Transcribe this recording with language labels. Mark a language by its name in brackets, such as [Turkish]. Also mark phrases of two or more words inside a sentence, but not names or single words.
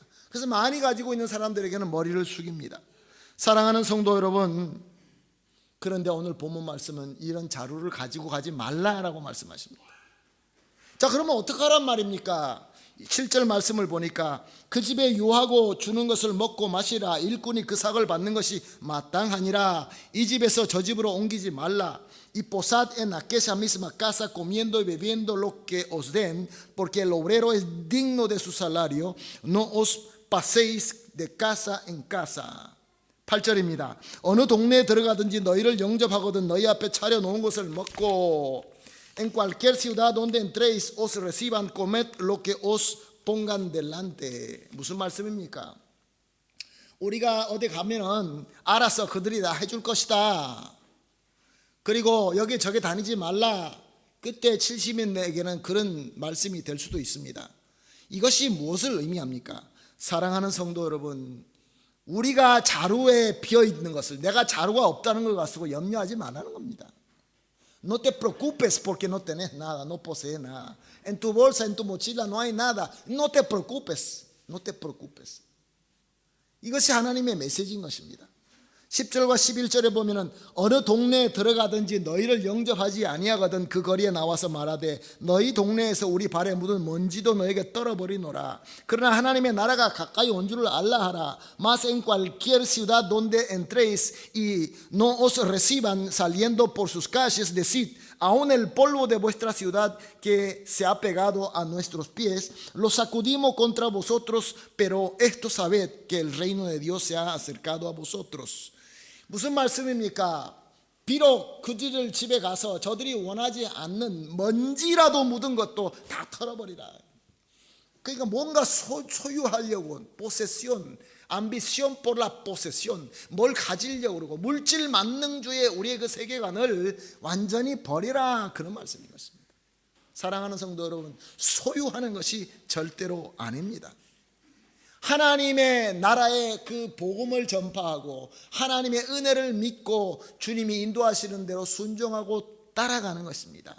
[Korean] 그래서 많이 가지고 있는 사람들에게는 머리를 숙입니다. 사랑하는 성도 여러분, 그런데 오늘 본문 말씀은 이런 자루를 가지고 가지 말라라고 말씀하십니다. 자, 그러면 어떡하란 말입니까? 7절 말씀을 보니까 그 집에 유하고 주는 것을 먹고 마시라. 일꾼이 그 삭을 받는 것이 마땅하니라. 이 집에서 저 집으로 옮기지 말라. [Spanish] Y posad en aquella misma casa comiendo y bebiendo lo que os den, porque el obrero es digno de su salario. No os paséis de casa en casa. [Korean] 8절입니다. 어느 동네에 들어가든지 너희를 영접하거든 너희 앞에 차려놓은 것을 먹고 [Spanish] En cualquier ciudad donde entréis os reciban, comed lo que os pongan delante. [Korean] 무슨 말씀입니까? 우리가 어디 가면은 알아서 그들이 다 해줄 것이다. 그리고 여기 저기 다니지 말라. 그때 70인에게는 그런 말씀이 될 수도 있습니다. 이것이 무엇을 의미합니까? 사랑하는 성도 여러분, 우리가 자루에 비어있는 것을, 내가 자루가 없다는 걸 가지고 염려하지 말라는 겁니다. [Spanish] No te preocupes porque no tenés nada, no posees nada. En tu bolsa, en tu mochila no hay nada. No te preocupes, no te preocupes. [Korean] 이것이 하나님의 메시지인 것입니다. 10절과 11절에 보면은 어느 동네에 들어가든지 너희를 영접하지 아니하거든 그 거리에 나와서 말하되 너희 동네에서 우리 발에 묻은 먼지도 너에게 떨어버리노라. 그러나 하나님의 나라가 가까이 온 줄을 알라 하라. [Spanish] Mas en cualquier ciudad donde entréis y no os reciban saliendo por sus calles, decid aún el polvo de vuestra ciudad que se ha pegado a nuestros pies, lo sacudimos contra vosotros, pero esto sabed que el reino de Dios se ha acercado a vosotros. [Korean] 무슨 말씀입니까? 비록 그들을 집에 가서 저들이 원하지 않는 먼지라도 묻은 것도 다 털어버리라. 그러니까 뭔가 소유하려고, [Spanish] posesión, ambición por la posesión, [Korean] 뭘 가지려고 그러고 물질 만능주의 우리의 그 세계관을 완전히 버리라, 그런 말씀인 것입니다. 사랑하는 성도 여러분, 소유하는 것이 절대로 아닙니다. 하나님의 나라의 그 복음을 전파하고 하나님의 은혜를 믿고 주님이 인도하시는 대로 순종하고 따라가는 것입니다.